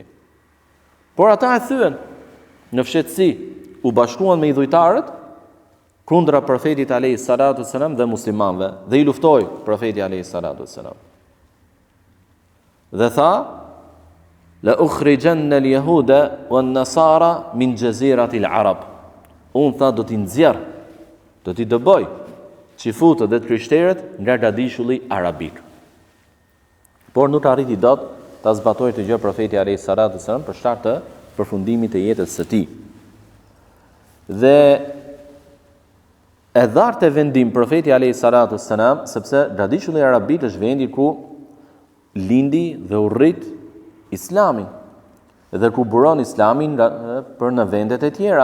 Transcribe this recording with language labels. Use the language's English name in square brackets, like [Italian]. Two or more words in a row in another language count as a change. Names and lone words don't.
[Albanian] Por ata e thyen në fshehtësi, u bashkuan me idhujtarët kundra profetit [Arabic] عليه الصلاة والسلام [Albanian] dhe muslimanëve, dhe i luftoi profeti [Arabic] عليه الصلاة والسلام. [Albanian] Dhe tha: [Arabic] لأخرجن اليهود والنصارى من جزيرة العرب. [Albanian] Unë tha do t'i nxjerr, do t'i dëboj çifutët dhe të krishterët nga gradishulli arabik. Por nuk arriti dot ta zbatojë të gjë profeti [Arabic] عليه الصلاة والسلام [Albanian] për shkak të përfundimit të jetës së tij. Dhe e dhartë e vendim profeti [Arabic] عليه الصلاة والسلام, [Albanian] sepse gradishulli arabik është vendi ku lindi dhe u rrit Islami, dhe ku buron Islamin për në vendet e tjera.